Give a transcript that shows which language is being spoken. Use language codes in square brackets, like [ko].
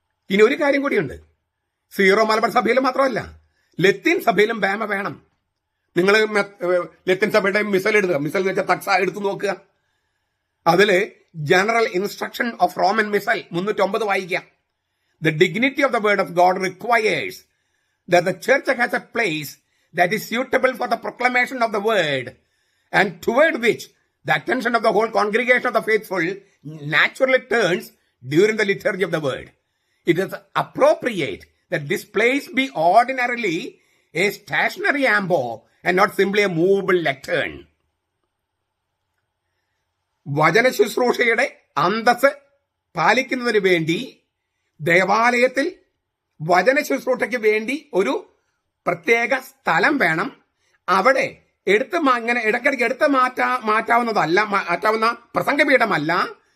[ml] ഇനി ഒരു കാര്യം കൂടിയുണ്ട്. സീറോ മലബാർ സഭയിൽ മാത്രമല്ല, ലത്തീൻ സഭയിലും ബേമ വേണം. നിങ്ങൾ ലത്തീൻ സഭയുടെ മിസൽ എടുക്കുക, മിസൽ എന്ന് വെച്ചാൽ തക്സ എടുത്തു നോക്കുക. അതില് general instruction of Roman micelle 309 വായിക്കാം. [en] The dignity of the word of God requires that the church has a place that is suitable for the proclamation of the word, and toward which the attention of the whole congregation of the faithful naturally turns during the liturgy of the word. It is appropriate that this place be ordinarily a stationary ambo and not simply a movable lectern. [ml] വചന ശുശ്രൂഷയുടെ അന്തസ് പാലിക്കുന്നതിന് വേണ്ടി ദേവാലയത്തിൽ വചന ശുശ്രൂഷയ്ക്ക് വേണ്ടി ഒരു പ്രത്യേക സ്ഥലം വേണം. അവിടെ ഇങ്ങനെ ഇടയ്ക്കിടയ്ക്ക് എടുത്ത് മാറ്റാവുന്ന പ്രസംഗപീഠമല്ല.